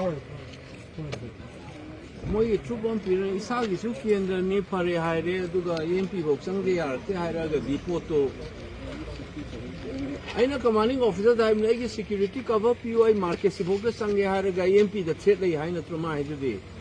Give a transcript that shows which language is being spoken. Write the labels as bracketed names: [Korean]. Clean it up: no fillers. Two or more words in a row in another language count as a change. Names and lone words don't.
[Manipuri] Moi trupon pira isagi su kendra ni pare haire aduga MP bok sangde yarte hairaga dipoto. Aina [English] commanding officer time [Manipuri] lagi [English] security cover [Manipuri] POI market si bok sangde hairaga MP da threat lai haina truma haide.